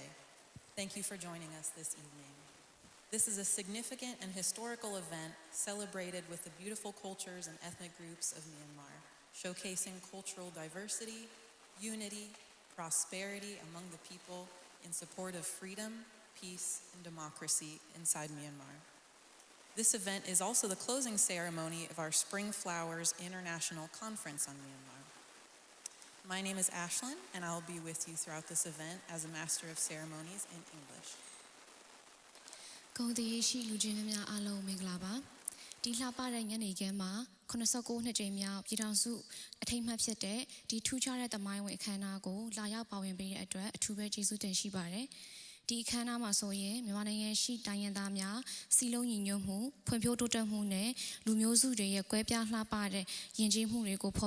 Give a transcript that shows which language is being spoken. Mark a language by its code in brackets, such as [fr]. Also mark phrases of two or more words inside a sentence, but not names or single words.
[en] Thank you for joining us this evening. This is a significant and historical event celebrated with the beautiful cultures and ethnic groups of Myanmar, showcasing cultural diversity, unity, prosperity among the people in support of freedom, peace, and democracy inside Myanmar. This event is also the closing ceremony of our Spring Flowers International Conference on Myanmar. My name is Ashlyn, and I'll be with you throughout this event as a Master of Ceremonies in English. [my] ဂုဏ်တည်ရှိလူချင်းများအားလုံးမင်္ဂလာပါ ဒီဒီလှပတဲ့ညနေခင်းမှာ89နှစ်ကြိမ်မြောက်ပြည်ထောင်စုအထိမ်းအမှတ်ဖြစ်တဲ့ဒီထူးခြားတဲ့သမိုင်းဝင်အခမ်းအနားကိုလာရောက်ပါဝင်ပေးတဲ့အတွက်အထူးပဲကျေးဇူးတင်ရှိပါတယ်။ဒီအခမ်းအနားမှာ ဆိုရင်မြန်မာနိုင်ငံရှိတိုင်းရင်းသားများစီလုံးညီညွတ်မှုဖွံ့ဖြိုးတိုးတက်မှုနဲ့လူမျိုးစုတွေရဲ့ကွဲပြားလှပတဲ့ယဉ်ကျေးမှုတွေကိုဖော်